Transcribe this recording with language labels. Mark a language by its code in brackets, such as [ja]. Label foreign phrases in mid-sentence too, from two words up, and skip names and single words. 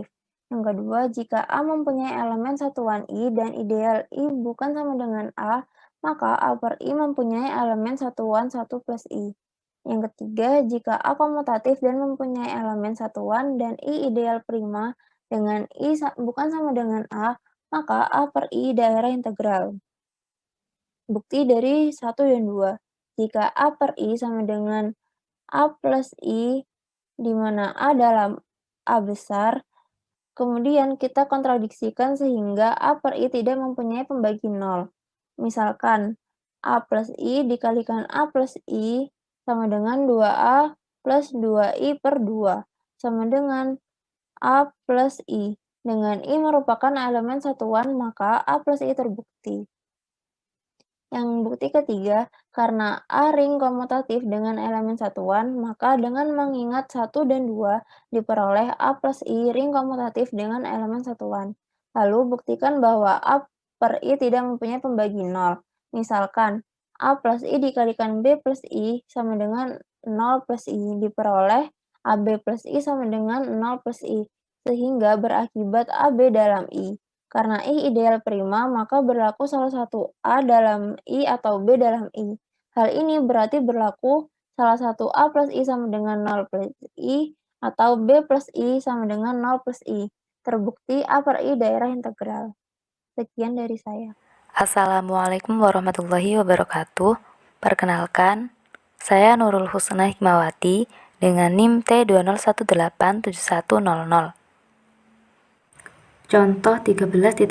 [id] Yang kedua, jika A mempunyai elemen satuan I dan ideal I bukan sama dengan A, maka A per I mempunyai elemen satuan 1 plus I. Yang ketiga, jika A komutatif dan mempunyai elemen satuan dan I ideal prima dengan I bukan sama dengan A, maka A per I daerah integral. Bukti dari 1 dan 2. Jika A per I sama dengan A plus I, di mana A dalam A besar, kemudian kita kontradiksikan sehingga A per I tidak mempunyai pembagi 0. Misalkan, A plus I dikalikan A plus I sama dengan 2A plus 2I per 2, sama dengan A plus I. Dengan I merupakan elemen satuan, maka A plus I terbukti. Yang bukti ketiga, karena A ring komutatif dengan elemen satuan, maka dengan mengingat 1 dan 2 diperoleh A plus I ring komutatif dengan elemen satuan. Lalu buktikan bahwa A per I tidak mempunyai pembagi 0. Misalkan, A plus I dikalikan B plus I sama dengan 0 plus I diperoleh AB plus I sama dengan 0 plus I, sehingga berakibat AB dalam I. Karena I ideal prima, maka berlaku salah satu A dalam I atau B dalam I. Hal ini berarti berlaku salah satu A plus I sama dengan 0 plus I atau B plus I sama dengan 0 plus I. Terbukti A per I daerah integral. Sekian dari saya. [ar] السلام عليكم ورحمة الله وبركاته. [id] Perkenalkan, saya Nurul Husna Hikmawati dengan NIM T20187100. Contoh 13.1.